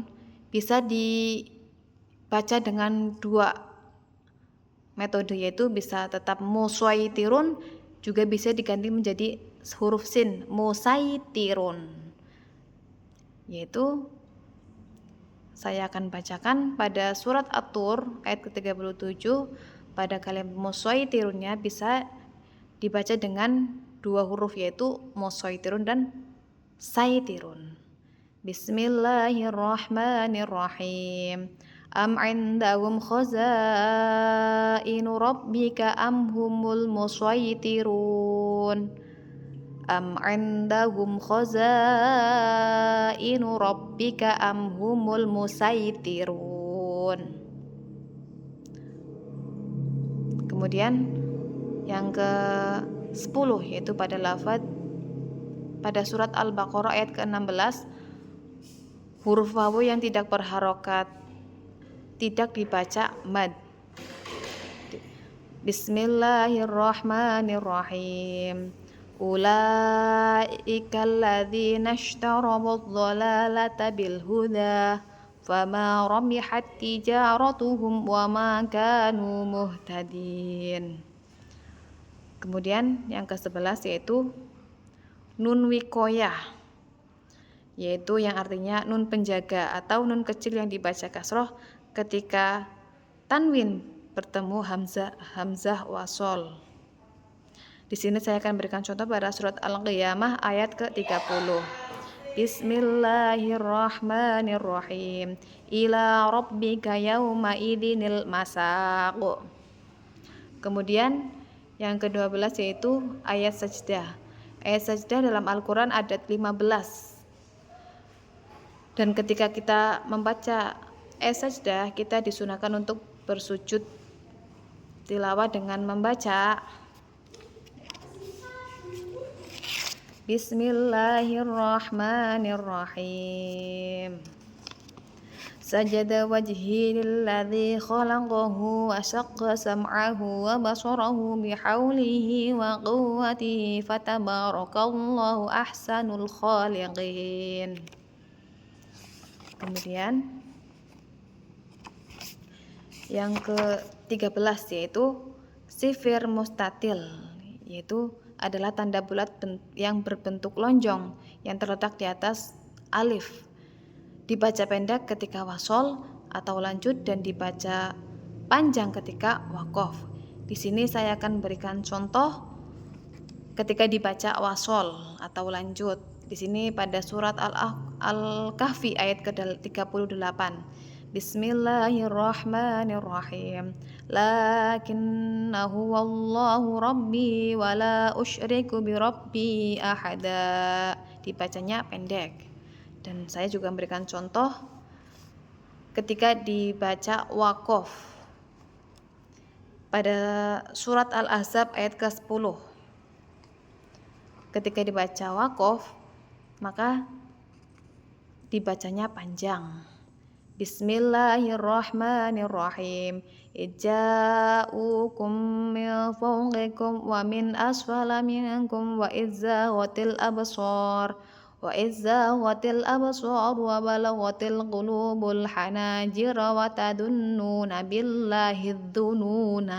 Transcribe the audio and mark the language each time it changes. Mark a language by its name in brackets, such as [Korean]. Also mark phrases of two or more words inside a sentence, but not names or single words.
[Indonesian] bisa dibaca dengan dua metode, yaitu bisa tetap musaytirun juga bisa diganti menjadi huruf sin musaytirun, yaitu saya akan bacakan pada surat At-Tur ayat ke-37 pada kalimat musaytirunnya bisa dibaca dengan dua huruf yaitu musaytirun dan saytirun. [Arabic] بسم الله الرحمن الرحيم. أم عندهم خزائن ربك أم هم المسيطرون. أم عندهم خزائن ربك أم هم المسيطرون. [Indonesian] Kemudian yang ke-10 yaitu pada lafaz pada surat Al-Baqarah ayat ke-16 huruf wawu yang tidak berharokat tidak dibaca mad. [Arabic] بسم الله الرحمن الرحيم. أولئك الذين اشتروا الضلالة بالهدى فما ربحت تجارتهم وما كانوا مهتدين. [Indonesian] Kemudian yang ke-11 yaitu [Arabic] نون وقاية, [Indonesian] yaitu yang artinya nun penjaga atau nun kecil yang dibaca kasroh ketika tanwin bertemu [Arabic] همزة وصل. [Indonesian] Di sini saya akan berikan contoh pada surat Al-Qiyamah ayat ke-30. [Arabic] بسم الله الرحمن الرحيم. إلى ربك يومئذ المساق. [Indonesian] Kemudian yang ke-12 yaitu ayat sajdah. Ayat sajdah dalam Al-Quran ada 15. Dan ketika kita membaca ayat sajdah, kita disunahkan untuk bersujud tilawah dengan membaca Bismillahirrahmanirrahim. [Arabic] سجد وجهي للذي خلقه وشق سمعه وبصره بحوله وقوته فتبارك الله أحسن الخالقين. [Indonesian] Kemudian yang ke-13 yaitu [Arabic] صفر مستطيل, [Indonesian] yaitu adalah tanda bulat yang berbentuk lonjong yang terletak di atas alif. Dibaca pendek ketika wasol atau lanjut dan dibaca panjang ketika waqaf. Di sini saya akan berikan contoh ketika dibaca wasol atau lanjut. Di sini pada surat Al-Kahfi ayat ke-38. [Arabic] بسم الله الرحمن الرحيم. لكنا هو الله ربي ولا أشرك بربي أحدا. [Indonesian] Dibacanya pendek. Dan saya juga memberikan contoh ketika dibaca waqaf pada surat Al-Ahzab ayat ke-10. Ketika dibaca waqaf maka dibacanya panjang. [Arabic] بسم الله الرحمن الرحيم. إذ جاءوكم من فوقكم ومن أسفل منكم وإذ زاغت الأبصار وبلغت القلوب الحناجر وتظنون بالله الظنونا.